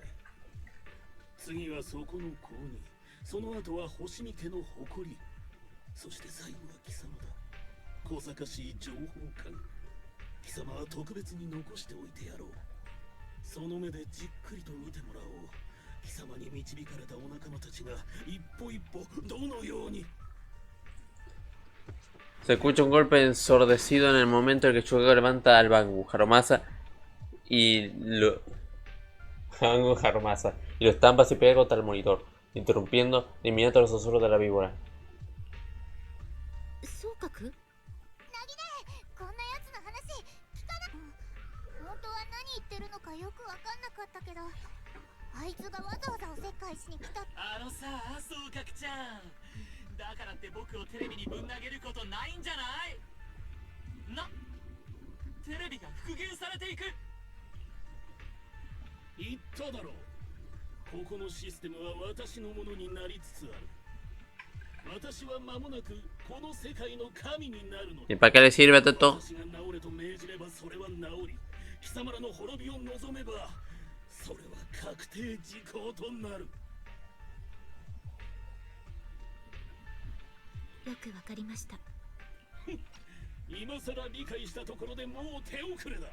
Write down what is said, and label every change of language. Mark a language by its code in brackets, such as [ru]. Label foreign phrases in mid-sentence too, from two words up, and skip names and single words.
[ja] 次はそこの公に、その後は星見家の誇り、そして最後は貴様だ。小賢しい情報官。貴様は特別に残しておいてやろう。その目でじっくりと見てもらおう。貴様に導かれたお仲間たちが一歩一歩どのように。 [es] Se escucha un golpe ensordecido en el momento en que Chugaku levanta al Bangu Harumasa y lo estampa y pega contra el monitor, interrumpiendo de inmediato los susurros de la víbora. [ja] 総格？こんなやつの話聞かな。本当は何言ってるのかよくわかんなかったけど、あいつがわざわざおせっかいしに来た。あのさ、総格ちゃん、だからって僕をテレビにぶん投げることないんじゃない？テレビが復元されていく。言っただろう。ここのシステムは私のものになりつつある。私は間もなくこの世界の神になるのだ。 [es] ¿Y para qué le sirve esto? [ja] 私が治れと命じればそれは治り、貴様らの滅びを望めばそれは確定事項となる。よくわかりました。今さら理解したところでもう手遅れだ。